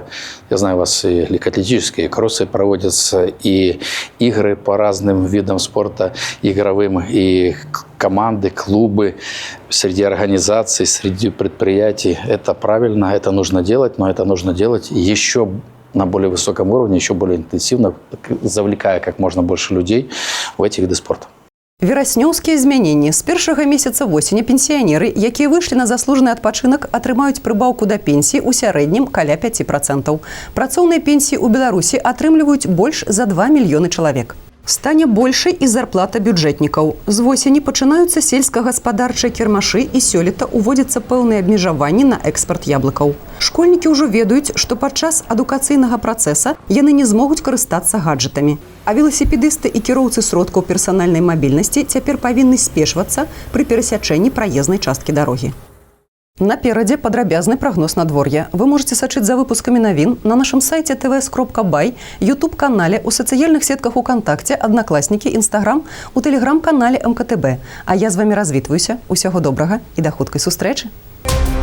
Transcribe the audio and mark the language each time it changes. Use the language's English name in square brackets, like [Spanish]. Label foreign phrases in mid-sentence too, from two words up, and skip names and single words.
[Russian] Я знаю, у вас и легкоатлетические, и кроссы проводятся, и игры по разным видам спорта, игровым, и команды, клубы, среди организаций, среди предприятий. Это правильно, это нужно делать, но это нужно делать еще на более высоком уровне, еще более интенсивно, завлекая как можно больше людей в эти виды спорта. [Belarusian] Вераснёўскія змяненні. З першага месяца восені пенсіянеры, якія выйшлі на заслужаны адпачынак, атрымаюць прыбаўку да пенсіі ў сярэднім каля 5%. Працоўныя пенсіі ў Беларусі атрымліваюць больш за 2 мільёны чалавек. Стане большай і зарплата бюджэтнікаў. З восені пачынаюцца сельскагаспадарчыя кірмашы і сёлета уводзяцца пэўныя абмежаванні на экспарт яблыкаў. Школьнікі ўжо ведаюць, што падчас адукацыйнага працэса яны не змогуць карыстацца гаджетамі. А веласіпедысты і кіроўцы сродкаў персанальнай мабільнасці цяпер павінны спешвацца пры перасячэнні праезнай часткі дарогі. Наперадзе падрабязны прагноз надвор'я. Вы можете сачыць за выпускамі навін на нашым сайце tvs.by, YouTube-канале, у сацыяльных сетках УКонтакце, Аднакласнікі, Інстаграм, у тэлеграм-канале МКТБ. А я з вамі развітваюся. Усяго добрага і да хуткай сустрэчы.